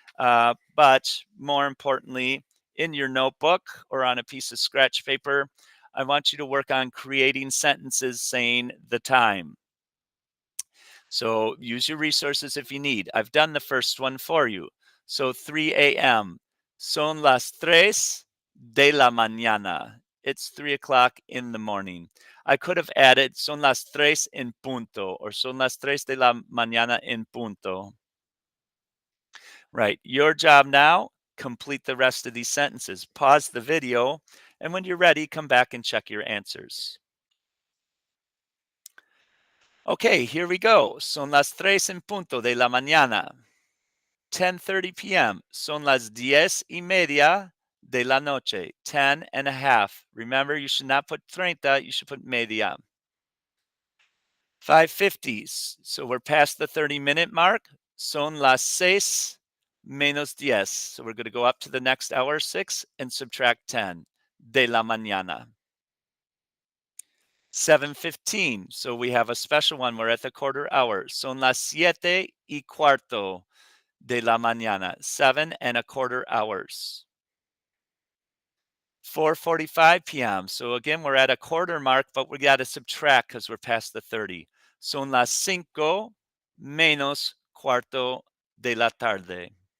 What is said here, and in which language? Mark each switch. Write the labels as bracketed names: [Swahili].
[English] But more importantly, in your notebook or on a piece of scratch paper, I want you to work on creating sentences saying the time. So use your resources if you need. I've done the first one for you. [Spanish] So 3 a.m. Son las 3 de la mañana. [English] It's 3 o'clock in the morning. I could have added [Spanish] son las 3 en punto or son las 3 de la mañana en punto. [English] Right. Your job now, complete the rest of these sentences. Pause the video, and when you're ready, come back and check your answers. Okay, here we go. [Spanish] Son las 3 en punto de la mañana. 10:30 p.m. Son las 10:30 de la noche. [English] 10 and a half. Remember, you should not put 30, you should put media. 5:50. So we're past the 30-minute mark. [Spanish] Son las 6 menos 10. [English] So we're going to go up to the next hour, 6, and subtract 10. [Spanish] De la mañana. [English] 7:15. So we have a special one. We're at the quarter hour. [Spanish] Son las 7:15 de la mañana. [English] 7.25 hours. 4:45 p.m. So again, we're at a quarter mark, but we got to subtract because we're past the 30. [Spanish] Son las 5 menos cuarto de la tarde.